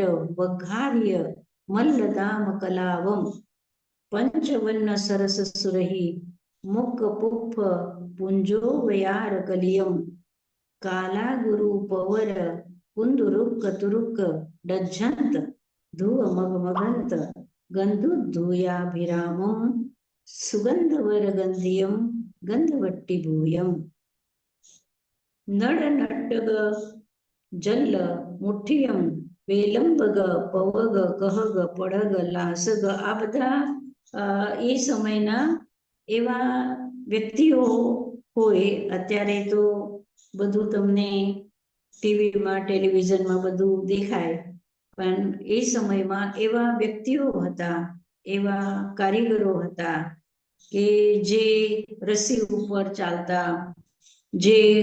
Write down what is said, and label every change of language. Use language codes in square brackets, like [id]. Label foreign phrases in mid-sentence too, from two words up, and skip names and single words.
[pra] वघार्य मल्लदाम कलावम पंचवन्न सरस सुरहि मुख पुफ पुंजो वयार कलियम काला गुरु पवर कुंदुरुक तुरुक डज्जंत धुव मगमगंत गंधुद्धूयाभिरामम सुगंधवर गंधियम गंधवट्टी भूयम नड नटग जल्ल मुठ्ठियम वेलंबग पवग कहग પડગ લાસગ. [gu] આ બધા એ સમયના એવા વ્યક્તિઓ હોય. અત્યારે તો બધું તમને ટીવીમાં, ટેલિવિઝનમાં બધું દેખાય, પણ એ સમયમાં એવા વ્યક્તિઓ હતા, એવા કારીગરો હતા કે જે રસી ઉપર ચાલતા, જે